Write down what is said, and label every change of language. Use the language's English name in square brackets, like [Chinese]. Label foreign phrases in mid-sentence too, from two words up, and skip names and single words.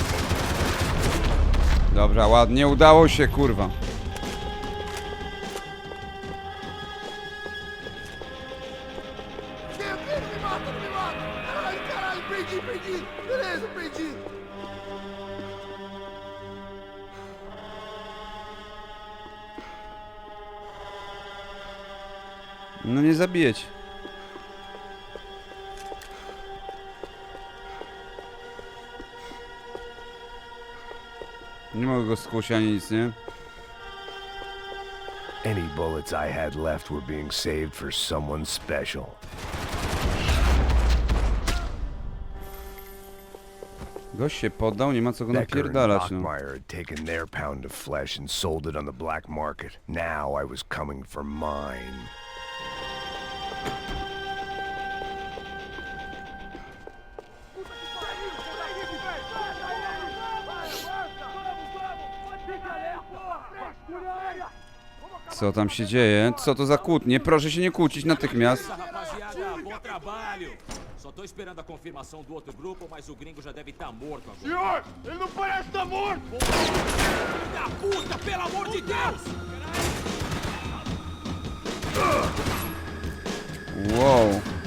[Polish] Dobra, ładnie, udało się, kurwa. [Portuguese] Caralho, caralho, perdi, perdi. Beleza, perdi. [Polish] No nie zabijeć. Nie mogę go skusić ani nic, nie? [English] Any bullets I had left were being saved for someone special. [Polish] Gość się poddał, nie ma co go [English] Becker and [Polish] napierdalać, no. [English] Bachmeyer had taken their pound of flesh and sold it on the black market. Now I was coming for mine. [Polish] Co tam się dzieje? Co to za kłótnie? Proszę się nie kłócić natychmiast. [Portuguese] Rapaziada, bom trabalho! Só tô esperando a confirmação do outro grupo, mas o gringo já deve estar morto agora. Senhor, ele não parece estar morto! Filho da puta, pelo amor de Deus! Wow.